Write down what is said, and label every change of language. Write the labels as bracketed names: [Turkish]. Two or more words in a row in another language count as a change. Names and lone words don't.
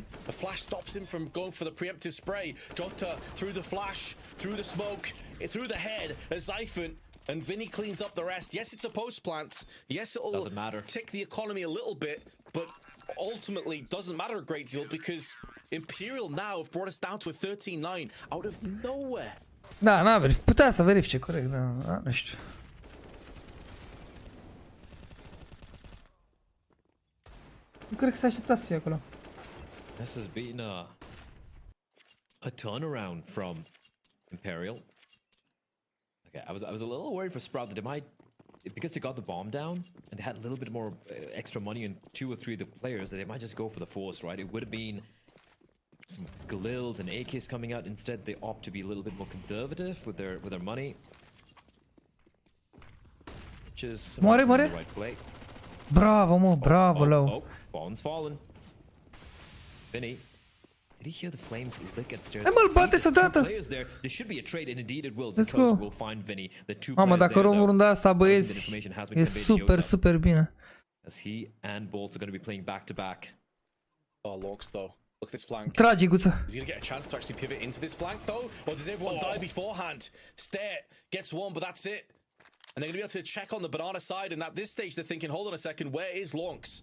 [English] The flash stops him from going for the preemptive spray. Jota through the flash, through the smoke, through the head, a Zyphant, and Vinny cleans up the rest. Yes, it's a post plant. Yes, it'll tick the economy a little bit, but ultimately doesn't matter a great deal because Imperial now have brought us down to a 13-9 out of nowhere. [Romanian] Da, n-a verificat. Putea să verifice, corect, da, nu știu. Nu cred că s-a așteptat să fie acolo. [English] This has been a turnaround from Imperial. Okay, I was a little worried for Sprout that they might, because they got the bomb down and they had a little bit more extra money in 2 or 3 of the players, that they might just go for the force, right? It would have been some Galils and Aqirys coming out. Instead, they opt to be a little bit more conservative with their money, which is the right play. [Romanian] Bravo, mă, bravo, Lau. [English] Fallen's fallen. Vinny, did he hear the flames lick at stairs? [Romanian] Hai mă-l bateți odată! [English] Players there. There should be a trade, and indeed it will. Let's go. We'll find Vinny. The 2 [Romanian] Mamă, [English] players [Romanian] dacă luăm runda asta, băieți, e super, super bine. [English] As he and Bolt are going to be playing back to back. Oh, Logs though. Look at this flank. [Romanian] Trage, Guță. [English] Is he going to get a chance to actually pivot into this flank though? Or does everyone die beforehand? Stare gets one, but that's it. And they're going to be able to check on the banana side, and at this stage they're thinking, hold on a second, where is Lonks?